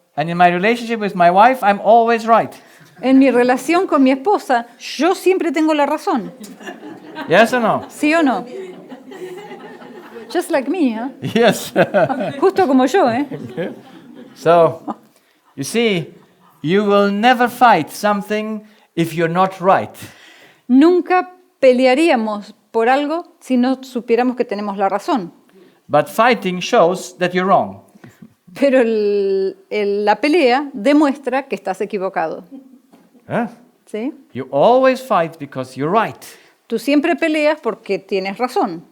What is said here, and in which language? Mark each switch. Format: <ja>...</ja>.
<en>And in my relationship with my wife, I'm always right.</en> <es>En mi relación con mi esposa, yo siempre tengo la razón.</es> <en>Yes or no?</en> <es>¿Sí o no?</es> <en>Just like me,</en> <es>¿eh?</es> <en>Yes.</en> <es>Justo como yo, ¿eh?</es> <en>So, you see, you will never fight something if you're not right.</en> <es>Nunca pelearíamos por algo si no supiéramos que tenemos la razón.</es> <en>But fighting shows that you're wrong.</en> <es>Pero la pelea demuestra que estás equivocado. Huh? ¿Sí?</es> <en>You always fight because you're right.</en> <es>Tú siempre peleas porque tienes razón.</es>